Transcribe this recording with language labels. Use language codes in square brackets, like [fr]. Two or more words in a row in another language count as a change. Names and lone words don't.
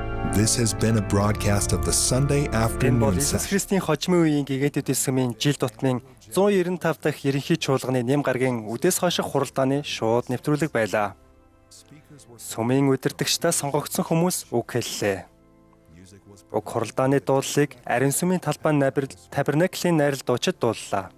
[en] This has been a broadcast of the Sunday [mn] Энэ бол [en] afternoon [mn] Иесус [en] session. [mn] Христийн хожимын үеийн гэгээдүүд эсгмийн жил тутмын 195 дахь ерөнхий чуулганы нэм гарагийн үдээс хойших хуралдааны шууд нэвтрүүлэг байлаа. Сумын удирдагчдаа сонгогдсон хүмүүс үг хэллээ. Уг хуралдааны дуулалыг Ариун сүмийн талбай Табернаклийн найрал дуучид дууллаа.